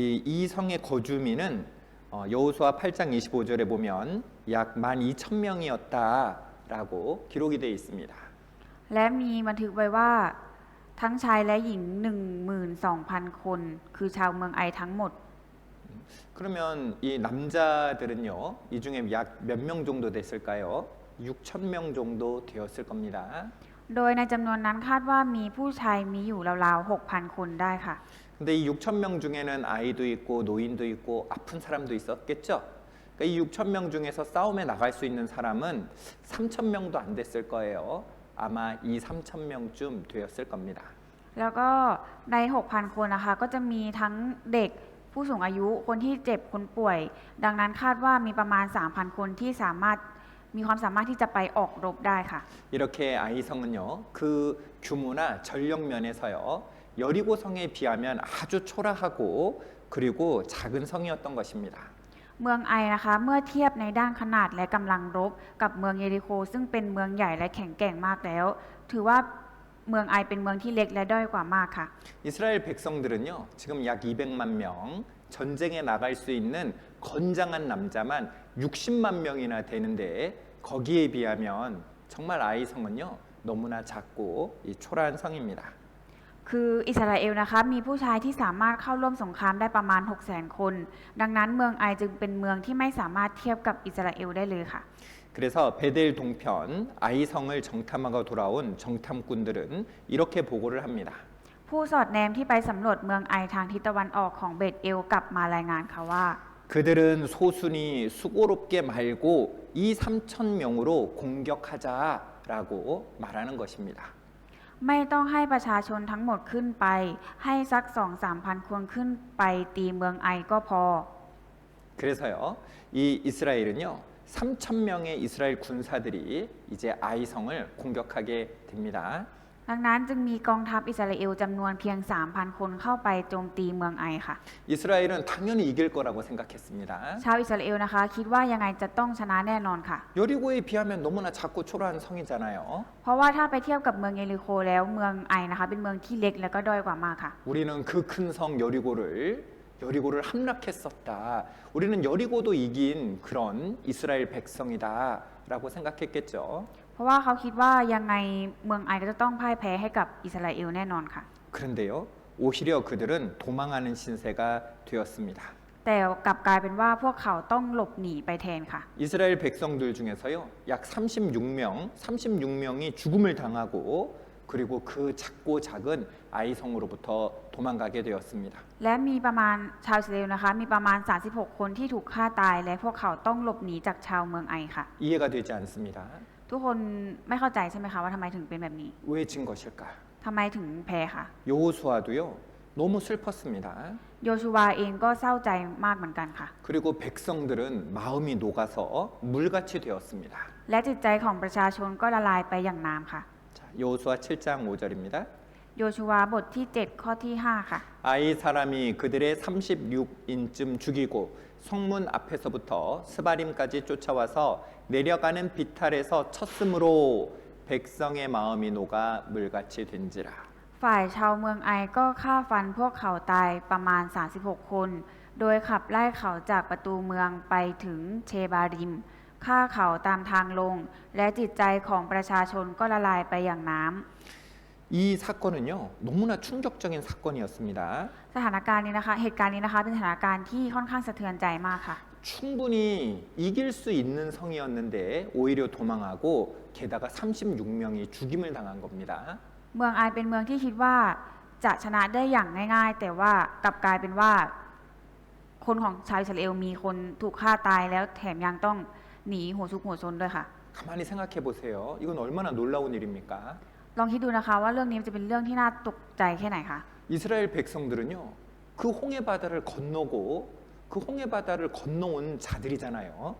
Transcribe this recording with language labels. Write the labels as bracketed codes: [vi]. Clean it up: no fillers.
[ko] 이 성의 거주민은 여호수아 8장 25절에 보면 약 12,000명이었다 라고 기록이 되어 있습니다. [th] และมีบันทึกไว้ว่าทั้งชายและหญิง 12,000 คน คือชาวเมืองไอทั้งหมด [ko] 그러면 이 남자들은요, 이 중에 약 몇 명 정도 됐을까요? 6천 명 정도 되었을 겁니다. [th] โดยในจำนวนนั้นคาดว่ามีผู้ชายมีอยู่ราวๆ 6,000 คนได้ค่ะ [ko] 근데 이 6천 명 중에는 아이도 있고 노인도 있고 아픈 사람도 있었겠죠. 그러니까 이 6천 명 중에서 싸움에 나갈 수 있는 사람은 3천 명도 안 됐을 거예요. 아마 이 3천 명쯤 되었을 겁니다. [th] แล้วก็ใน 6,000 คนนะคะก็จะมีทั้งเด็กผู้สูงอายุคนที่เจ็บคนป่วย ดังนั้นคาดว่ามีประมาณ 3,000 คนที่มีความสามารถที่จะไปออกรบได้ค่ะ [ko] 이렇게 아이성은요, 그 규모나 전력 면에서요, 여리고 성에 비하면 아주 초라하고 그리고 작은 성이었던 것입니다. [th] เมืองไอนะคะเมื่อเทียบในด้านขนาดและกำลังรบกับเมืองเยริโคซึ่งเป็นเมืองใหญ่และแข็งแกร่งมากแล้ว ถือว่าเมืองไอเป็นเมืองที่เล็กและด้อยกว่ามากค่ะ [ko] 이스라엘 백성들은요, 지금 약 200만 명, 전쟁에 나갈 수 있는 건장한 남자만 60만 명이나 되는데 거기에 비하면 정말 아이성은요, 너무나 작고 이 초라한 성입니다. [th] คืออิสราเอลนะคะมีผู้ชายที่สามารถเข้าร่วมสงครามได้ประมาณ 600,000 คน ดังนั้นเมืองไอจึงเป็นเมืองที่ไม่สามารถเทียบกับอิสราเอลได้เลยค่ะ [ko] 그래서 베델 동편 아이성을 정탐하고 돌아온 정탐꾼들은 이렇게 보고를 합니다. [th] ผู้สอดแนมที่ไปสำรวจเมืองไอทางทิศตะวันออกของเบธเอลกลับมารายงานค่ะว่า [ko] 그들은 소순이 수고롭게 말고 이 3천 명으로 공격하자라고 말하는 것입니다. [th] ไม่ต้องให้ประชาชนทั้งหมดขึ้นไปให้สัก 2-3,000 คนขึ้นไปตีเมืองไอก็พอ [ko] 그래서요, 이 이스라엘은요, 3천 명의 이스라엘 군사들이 이제 아이성을 공격하게 됩니다. [th] ดังนั้นจึงมีกองทัพอิสราเอลจำนวนเพียง 3,000 คนเข้าไปโจมตีเมืองไอค่ะ [ko] 이스라엘은 당연히 이길 거라고 생각했습니다. [th] ชาวอิสราเอลนะคะคิดว่ายังไงจะต้องชนะแน่นอนค่ะ [ko] 여리고에 비하면 너무나 작고 초라한 성이잖아요. [th] เพราะว่าถ้าไปเทียบกับเมืองเยริโคแล้วเมืองไอนะคะเป็นเมืองที่เล็กและก็ด้อยกว่ามากค่ะ [ko] 우리는 그 큰 성 여리고를 함락했었다. 우리는 여리고도 이긴 그런 이스라엘 백성이다라고 생각했겠죠. [th] เพราะว่าเขาคิดว่ายังไงเมืองไอก็จะต้องพ่ายแพ้ให้กับอิสราเอลแน่นอนค่ะ [ko] 그런데요, 오히려 그들은 도망하는 신세가 되었습니다. [th] แต่กลับกลายเป็นว่าพวกเขาต้องหลบหนีไปแทนค่ะ [ko] 이스라엘 백성들 중에서요, 약 36명이 죽음을 당하고 그리고 그 작고 작은 아이성으로부터 도망가게 되었습니다. [th] และมีประมาณชาวอิสราเอลนะคะมีประมาณ 36 คนที่ถูกฆ่าตายและพวกเขาต้องหลบหนีจากชาวเมืองไอค่ะ [ko] 이해가 되지 않습니다. [th] ทุกคนไม่เข้าใจใช่ไหมคะว่าทำไมถึงเป็นแบบนี้ [ko] 왜 진 것일까? [th] ทำไมถึงแพ้ค่ะ [ko] 여호수아도요, 너무 슬펐습니다. [th] โยชูวาเองก็เศร้าใจมากเหมือนกันค่ะ [ko] 그리고 백성들은 마음이 녹아서 물같이 되었습니다. [th] และจิตใจของประชาชนก็ละลายไปอย่างน้ำค่ะ [ko] 자, 여호수아 7장 5절입니다. [th] โยชูวาบทที่ 7 ข้อที่ 5 ค่ะ [ko] 아이 사람이 그들의 36인쯤 죽이고 성문 앞에서부터 스바림까지 쫓아와서 내려가는 비탈에서 쳤으므로 백성의 마음이 녹아 물같이 된지라. [th] ฝ่ายชาวเมืองไอก็ฆ่าฟันพวกเขาตายประมาณ 36 คน โดยขับไล่เขาจากประตูเมืองไปถึงเชบาริมฆ่าเขาตามทางลง และจิตใจของประชาชนก็ละลายไปอย่างน้ำ [ko] 이 사건은요, 너무나 충격적인 사건이었습니다. [th] สถานการณ์นี้นะคะเหตุการณ์นี้นะคะเป็นสถานการณ์ที่ค่อนข้างสะเทือนใจมากค่ะ [ko] 충분히 이길 수 있는 성이었는데 오히려 도망하고 게다가 36명이 죽임을 당한 겁니다. [th] เมืองไอเป็นเมืองที่คิดว่าจะชนะได้อย่างง่ายๆ แต่ว่ากลับกลายเป็นว่าคนของชาวอิสราเอลมีคนถูกฆ่าตายแล้วแถมยังต้องหนีหัวซุกหัวซนด้วยค่ะ [ko] 가만히 생각해 보세요. 이건 얼마나 놀라운 일입니까? [th] ลองคิดดูนะคะว่าเรื่องนี้จะเป็นเรื่องที่น่าตกใจแค่ไหนคะ [ko] 이스라엘 백성들은요, 그 홍해 바다를 건너고 그 홍해 바다를 건너온 자들이잖아요.